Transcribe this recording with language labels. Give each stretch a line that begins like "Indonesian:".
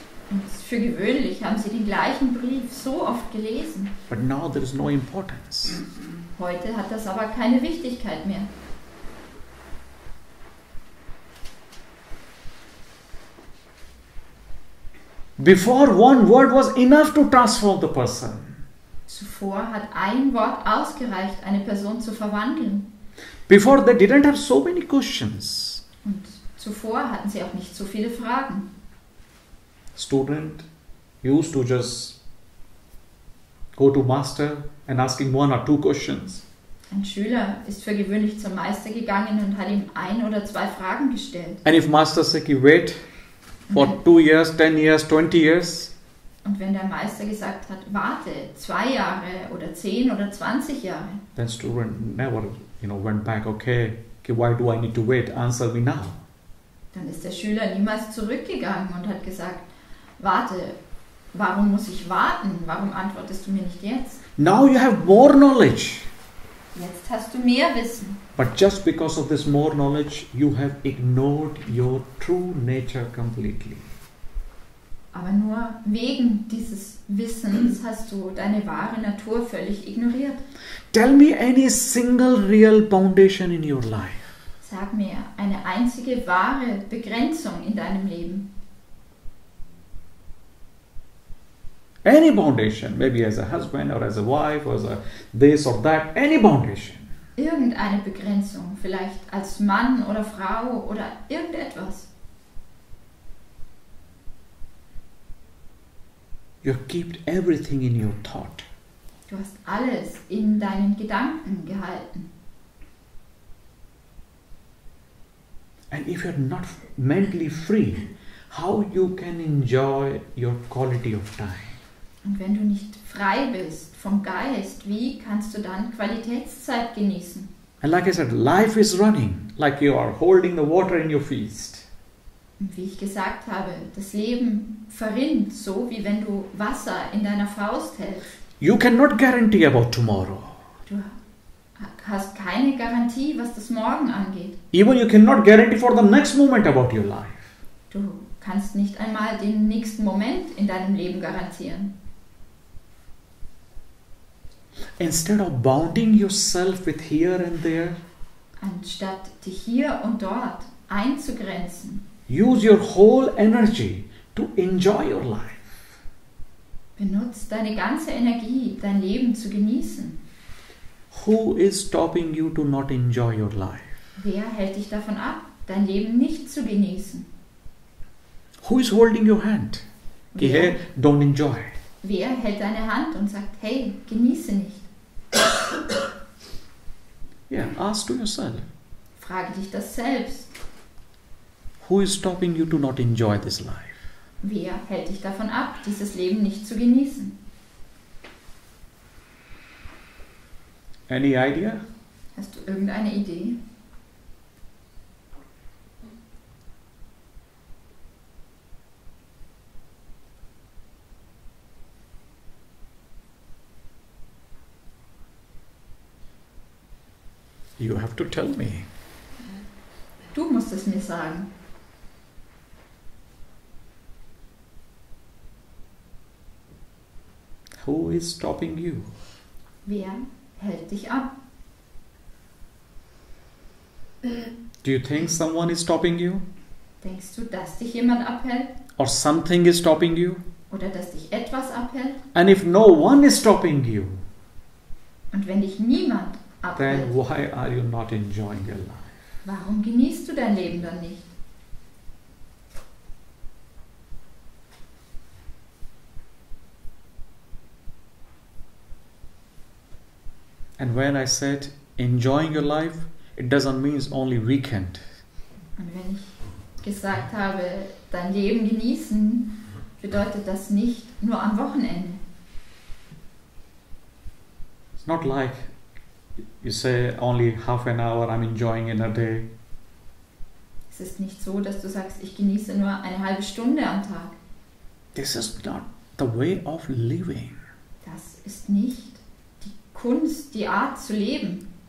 German: Und für gewöhnlich haben sie den gleichen Brief so oft gelesen.
English: But now there is no importance.
German: Heute hat das aber keine Wichtigkeit mehr.
English: Before, one word was enough to transform the person.
German: Zuvor hat ein Wort ausgereicht, eine Person zu verwandeln.
English: Before, they didn't have so many questions.
German: Und zuvor hatten sie auch nicht so viele Fragen.
English: Student used to just go to master and asking 1 or 2 questions.
German: Ein Schüler ist für gewöhnlich zum Meister gegangen und hat ihm 1 oder 2 Fragen gestellt.
English: And if master said, wait for 2 years, 10 years, 20 years,
German: und wenn der Meister gesagt hat, warte 2 Jahre oder 10 oder 20 Jahre,
English: then student never, went back, okay, why do I need to wait? Answer me now.
German: dann ist der Schüler niemals zurückgegangen und hat gesagt, warte, warum muss ich warten? Warum antwortest du mir nicht jetzt?
English: Now you have more knowledge.
German: Jetzt hast du mehr Wissen.
English: But just because of this more knowledge, you have ignored your true nature completely.
German: Aber nur wegen dieses Wissens hast du deine wahre Natur völlig ignoriert.
English: Tell me any single real foundation in your life.
German: Sag mir eine einzige wahre Begrenzung in deinem Leben.
English: Any foundation, maybe as a husband or as a wife or as a this or that, any foundation.
German: Irgendeine Begrenzung, vielleicht als Mann oder Frau oder irgendetwas.
English: You kept everything in your thought.
German: Du hast alles in deinen Gedanken gehalten.
English: And if you're not mentally free, how you can enjoy your quality of time?
German: Und wenn du nicht frei bist vom Geist, wie kannst du dann Qualitätszeit genießen?
English: And like I said, life is running like you are holding the water in your fist.
German: Und wie ich gesagt habe, das Leben verrinnt so, wie wenn du Wasser in deiner Faust hältst.
English: You cannot guarantee about tomorrow.
German: Du hast keine Garantie, was das Morgen angeht.
English: Even you cannot guarantee for the next moment about your life.
German: Du kannst nicht einmal den nächsten Moment in deinem Leben garantieren.
English: Instead of bounding yourself with here and there,
German: Anstatt dich hier und dort einzugrenzen,
English: use your whole energy to enjoy your life.
German: benutzt deine ganze Energie, dein Leben zu genießen.
English: Who is stopping you to not enjoy your life?
German: Wer hält dich davon ab, dein Leben nicht zu genießen?
English: Who is holding your hand? Okay, hey, don't enjoy.
German: Wer hält deine Hand und sagt, hey, genieße nicht?
English: Yeah, ask to yourself.
German: Frage dich das selbst.
English: Who is stopping you to not enjoy this life?
German: Wer hält dich davon ab, dieses Leben nicht zu genießen?
English: Any idea?
German: Hast du irgendeine Idee?
English: You have to tell me.
German: Du musst es mir sagen.
English: Who is stopping you?
German: Wer hält dich ab?
English: Do you think someone is stopping you?
German: Denkst du, dass dich jemand abhält?
English: Or something is stopping you?
German: Oder dass dich etwas abhält?
English: And if no one is stopping you,
German: Und wenn dich niemand abhält,
English: then why are you not enjoying your life?
German: warum genießt du dein Leben dann nicht?
English: And when I said enjoying your life, it doesn't mean only weekend.
German: Und wenn ich gesagt habe, dein Leben genießen, bedeutet das nicht nur am Wochenende.
English: It's not like you say only half an hour I'm enjoying in a day.
German: Es ist nicht so, dass du sagst, ich genieße nur eine halbe Stunde am Tag.
English: This is not the way of living.
German: Das ist nicht die Kunst, die Art zu leben.